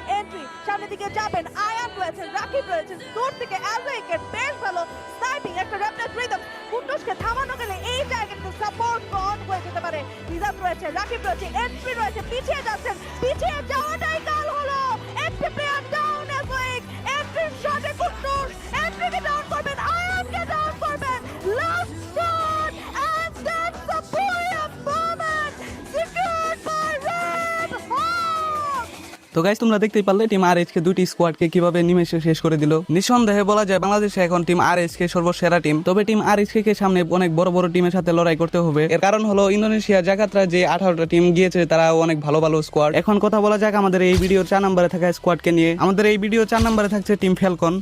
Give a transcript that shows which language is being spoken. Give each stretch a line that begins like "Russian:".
Bangla: Entry সামনের দিকে যাবেন, আয়ান রয়েছেন, রাকিব রয়েছেন, দূর থেকে অ্যাজেকের বেশ ভালো স্নাইপিং, একটা র্যাপিড রিদম। কুটুসকে থামানো গেলে এই জায়গাতে সাপোর্ট অন হয়ে যেতে পারে। নিজাম রয়েছে, রাকিব রয়েছে, এন্ট্রি রয়েছে, পিছিয়ে যাচ্ছেন, পিছিয়ে যাওয়াটাই কাল হলো। একটি প্লেয়ার ডাউন অ্যাজেক, এন্ট্রির শটে কুটুস এন্ট্রিকে ডাউন করবেন, আয়ানকে ডাউন করবেন।
English: Last shot and that's the brilliant moment secured by Red Hawk.
Bangla: তো গাইস, তোমরা দেখতেই পারলে টিম আরএইচকে দুটি স্কোয়াডকে কিভাবে নিমেষে শেষ করে দিল। নিঃসন্দেহে বলা যায় বাংলাদেশে এখন টিম আরএইচকে সর্বসেরা টিম। তবে টিম আরএইচকে সামনে অনেক বড় বড় টিমের সাথে লড়াই করতে হবে। এর কারণ হলো ইন্দোনেশিয়া জাকার্তা যে 18টা টিম গিয়েছে তারা অনেক ভালো ভালো স্কোয়াড। এখন কথা বলা যাক আমাদের এই ভিডিওর 4 নম্বরে থাকা স্কোয়াডকে নিয়ে। আমাদের এই ভিডিও 4 নম্বরে থাকছে টিম ফ্যালকন।